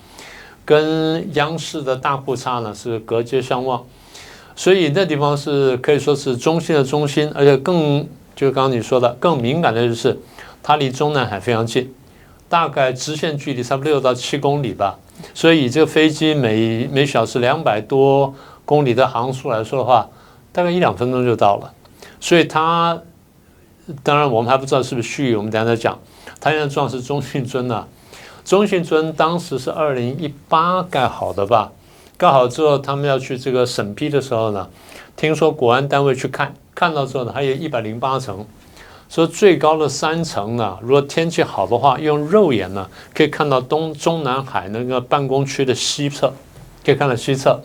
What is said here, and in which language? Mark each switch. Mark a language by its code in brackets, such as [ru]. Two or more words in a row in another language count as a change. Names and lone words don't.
[zh] 跟央視的大褲衩呢是隔街相望，所以那地方是可以說是中心的中心，而且就剛剛你說的更敏感的就是它離中南海非常近，大概直線距離差不多6到7公里吧。所以以這個飛機每小時200多公里的航速來說的話，大概1-2分鐘就到了。所以它當然我們還不知道是不是虛擬，我們等一下再講。它現在撞的是中信尊呢。中信尊當時是2018蓋好的吧？蓋好之後，他們要去這個審批的時候呢，聽說國安單位去看到之後呢，還有108層，說最高的3層呢，如果天氣好的話，用肉眼呢可以看到中南海那個辦公區的西側，可以看到西側。